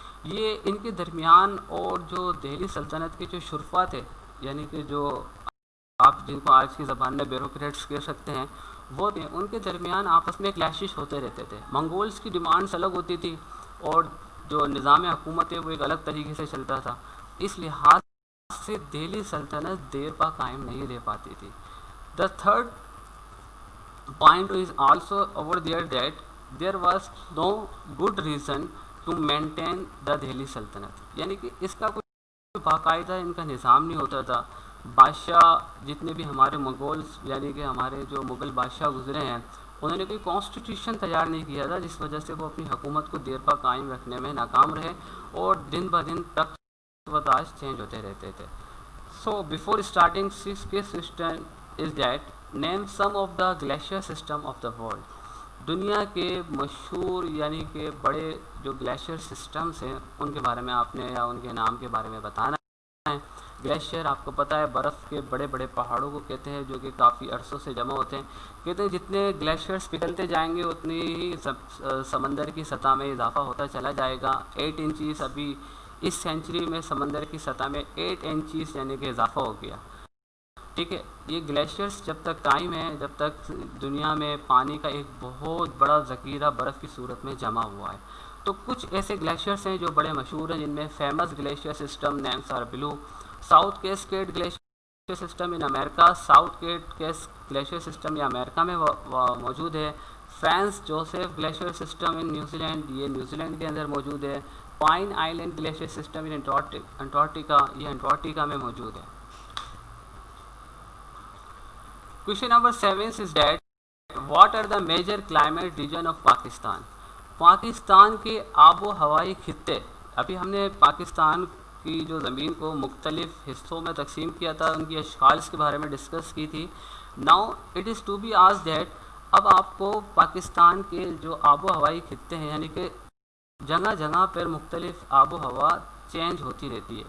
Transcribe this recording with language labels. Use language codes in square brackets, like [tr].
[ur] یہ ان کے درمیان اور جو دہلی سلطنت کے جو شرفا تھے، یعنی کہ جو آپ جن کو آج کی زبان میں بیوروکریٹس کہہ سکتے ہیں، وہ تھے، ان کے درمیان آپس میں کلیشز ہوتے رہتے تھے. منگولس کی ڈیمانڈس الگ ہوتی تھی اور جو نظام حکومت ہے وہ ایک الگ طریقے سے چلتا تھا. اس لحاظ سے دہلی سلطنت دیر پا قائم نہیں رہ پاتی تھی. [en] The third point is also over there that there was no good reason to maintain the Delhi Sultanate. [ur] یعنی کہ اس کا کوئی باقاعدہ ان کا نظام نہیں ہوتا تھا. بادشاہ جتنے بھی ہمارے مغولز یعنی کہ ہمارے جو مغل بادشاہ گزرے ہیں انہوں نے کوئی کانسٹیٹیوشن تیار نہیں کیا تھا جس وجہ سے وہ اپنی حکومت کو دیر پا قائم رکھنے میں ناکام رہے اور دن بہ دن تخت و تاج چینج ہوتے رہتے تھے. [en] So before starting sixth question is that name some of the glacier system of the world. [ur] دنیا کے مشہور یعنی کہ بڑے جو گلیشیئر سسٹمز ہیں ان کے بارے میں آپ نے یا ان کے نام کے بارے میں بتانا ہے. گلیشیئر آپ کو پتہ ہے برف کے بڑے بڑے پہاڑوں کو کہتے ہیں جو کہ کافی عرصوں سے جمع ہوتے ہیں. کہتے ہیں جتنے گلیشیئرس پگھلتے جائیں گے اتنی ہی سمندر کی سطح میں اضافہ ہوتا چلا جائے گا. 8 انچز ابھی اس سینچری میں سمندر کی سطح میں 8 انچز یعنی کہ اضافہ ہو گیا. ٹھیک ہے. یہ گلیشیئرس جب تک قائم ہیں جب تک دنیا میں پانی کا ایک بہت بڑا ذخیرہ برف کی صورت میں جمع ہوا ہے. تو کچھ ایسے گلیشیئرس ہیں جو بڑے مشہور ہیں جن میں [en] Famous glacier system names are below. South Cascade glacier system in امریکہ. [ur] South case glacier system یہ امریکہ میں موجود ہے. [en] Franz Josef glacier system in New Zealand [ur] یہ نیوزی لینڈ کے اندر موجود ہے. [en] Pine Island glacier system in Antarctica [ur] یہ انٹارکٹیکا میں موجود ہے. [en] Question number 7 is that what are the major climate region of Pakistan. [ur] Pakistan کے آب و ہوائی خطے. ابھی ہم نے پاکستان کی جو زمین کو مختلف حصوں میں تقسیم کیا تھا ان کی اشکال کے بارے میں ڈسکس کی تھی. [en] Now it is to be asked that [ur] اب آپ کو پاکستان کے جو آب و ہوائی خطے ہیں یعنی کہ جگہ جگہ پر مختلف آب و ہوا چینج ہوتی رہتی ہے.